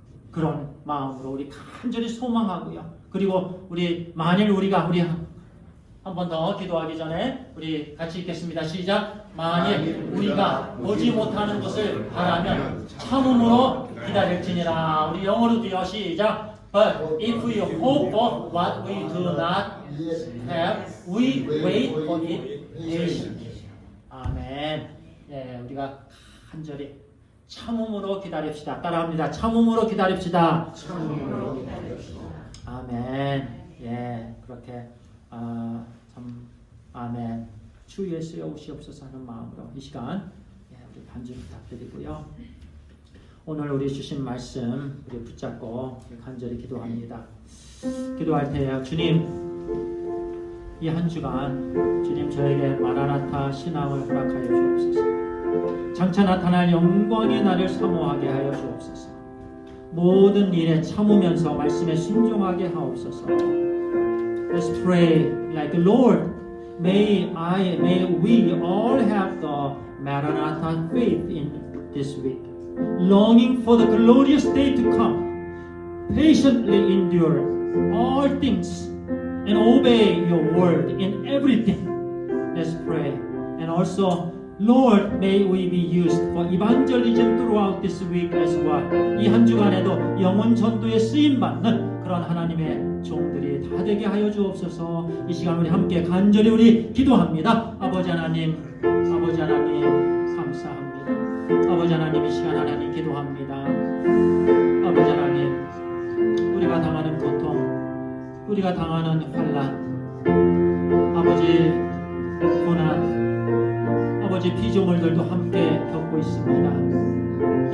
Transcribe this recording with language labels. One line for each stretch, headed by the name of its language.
Korean: 그런 마음으로 우리 간절히 소망하고요. 그리고 우리 만일 우리가 한 번 더 기도하기 전에 우리 같이 읽겠습니다. 시작. 만일 우리가 보지 못하는 것을 바라면 참음으로 기다릴지니라. 우리 영어로도요. 시작.
English: But if we hope for what we do not have, we wait for it patiently.
Korean: 아멘. 예, 우리가 간절히 참음으로 기다립시다. 따라합니다. 참음으로 기다립시다. 참음으로 기다립시다. 아멘. 예, 그렇게 참 아멘. 주 예수여 오시옵소서 하는 마음으로 이 시간 우리 반주 부탁드리고요. 오늘 우리 주신 말씀 우리 붙잡고 간절히 기도합니다. 기도할 때 주님 이 한 주간 주님 저에게 마라나타 신앙을 허락하여 주옵소서. 장차 나타날 영광의 날을 사모하게 하여 주옵소서. 모든 일에 참으면서 말씀에 순종하게 하옵소서.
English: Let's pray like Lord. May we all have the Maranatha faith in this week, longing for the glorious day to come, patiently endure all things, and obey your word in everything. Let's pray. And also, Lord, may we be used for evangelism throughout this week as well.
Korean: 이 한 주간에도 영혼 전도에 쓰임 받는 그런 하나님의 종들이 다 되게 하여 주옵소서. 이 시간 우리 함께 간절히 우리 기도합니다. 아버지 하나님 감사합니다. 아버지 하나님 이 시간 하나님 기도합니다. 아버지 하나님 우리가 당하는 고통, 우리가 당하는 환난, 아버지 고난, 아버지 피조물들도 함께 겪고 있습니다.